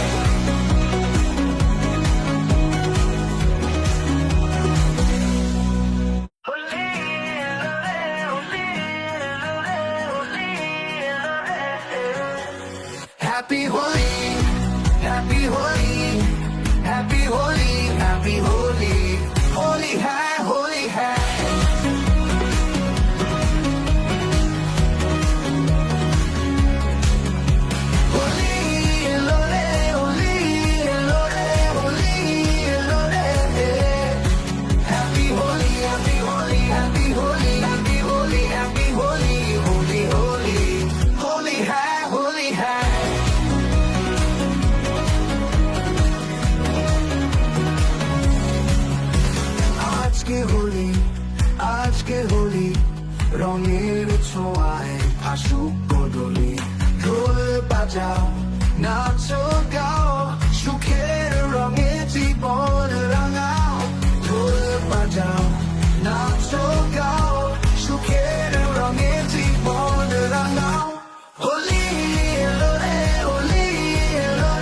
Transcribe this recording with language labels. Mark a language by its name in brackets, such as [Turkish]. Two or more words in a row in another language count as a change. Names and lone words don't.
[English] Happy Holi, Happy Holi, Happy Holi, Happy Holi, [Hindi] Holi hai, Holi hai. [Bangla] হোলি এলো রে, হোলি এলো রে, হোলি এলো রে. [English] Happy Holi, Happy Holi, Happy Holi, Happy Holi, Happy Holi, Holi, Holi, [Hindi] Holi hai, Holi hai. [Bangla] আজকে হোলি আজকে হোলি রঙের ছোঁয়ায় ভাসুক বদলি ঢোল বাজাও নাচো গাও সুখের রঙে জীবন রাঙাও ঢোল বাজাও নাচো গাও সুখের রঙে জীবন রাঙাও হোলি এলো রে হোলি এলো